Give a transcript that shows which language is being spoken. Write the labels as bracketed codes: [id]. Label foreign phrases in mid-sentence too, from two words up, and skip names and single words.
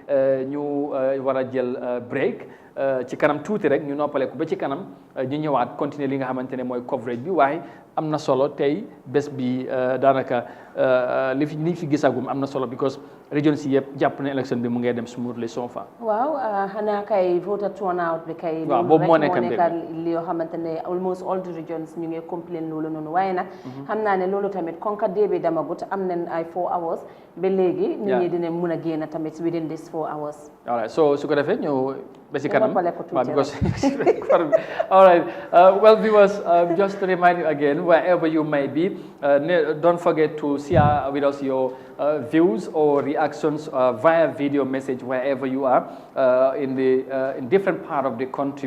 [wo] ñu war a jël break ci kanam tuuti rek ñu noppale ko ba ci kanam ñu ñëwaat continuer li nga xamante ne mooy coverage bi waaye am na solo tey bés bi daanaka li fi gisagum am na solo because région si yëpp jàpp na élection bi mu ngay dem [en] smoothly so far. [wo] waaw xanaa kay [en] voter turnout [wo] bi kay. waaw boobu moo nekk li yoo xamante ne [en] almost all the regions [wo] ñu ngi complain loolu noonu waaye nag. xam naa ne loolu tamit konka dee bi damagut am nañ ay 4 hours ba léegi. nit ñi dinañ mun a génn tamit [en] within this 4 hours. all right so [wo] su ko defee ñëw ba si kanam [en] because all right well viewers just to remind you again wherever you may be don't forget to share with us your views or reactions via video message wherever you are in different part of the country.